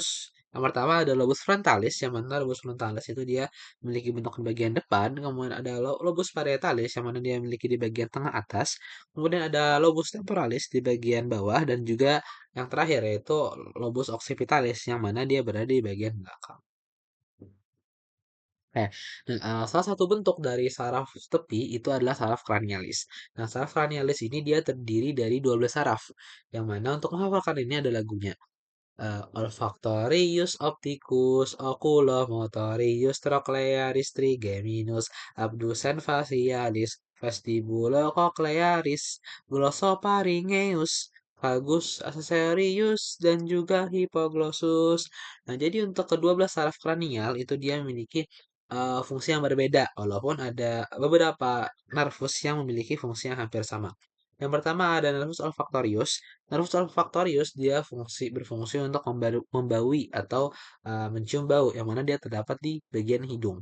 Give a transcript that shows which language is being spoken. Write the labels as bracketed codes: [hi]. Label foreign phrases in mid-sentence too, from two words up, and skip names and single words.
[id] Yang pertama ada [la] lobus frontalis, [id] yang mana [la] lobus frontalis [id] itu dia memiliki bentuk bagian depan, kemudian ada [la] lobus parietalis, [id] yang mana dia memiliki di bagian tengah atas, kemudian ada [la] lobus temporalis [id] di bagian bawah, dan juga yang terakhir yaitu [la] lobus occipitalis, [id] yang mana dia berada di bagian belakang. Nah, salah satu bentuk dari saraf tepi itu adalah saraf cranialis. Nah, saraf cranialis ini dia terdiri dari 12 saraf, yang mana untuk menghafalkan ini ada lagunya. [la] Olfactorius, opticus, oculomotorius, trochlearis, trigeminus, abducens facialis, vestibulocochlearis, glossopharyngeus, vagus accessorius, [id] dan juga hipoglossus. Nah, jadi untuk kedua belas saraf kranial itu dia memiliki fungsi yang berbeda, walaupun ada beberapa nervus yang memiliki fungsi yang hampir sama. Yang pertama ada [la] nervus olfactorius. Nervus olfactorius [id] dia berfungsi untuk membaui atau mencium bau, yang mana dia terdapat di bagian hidung.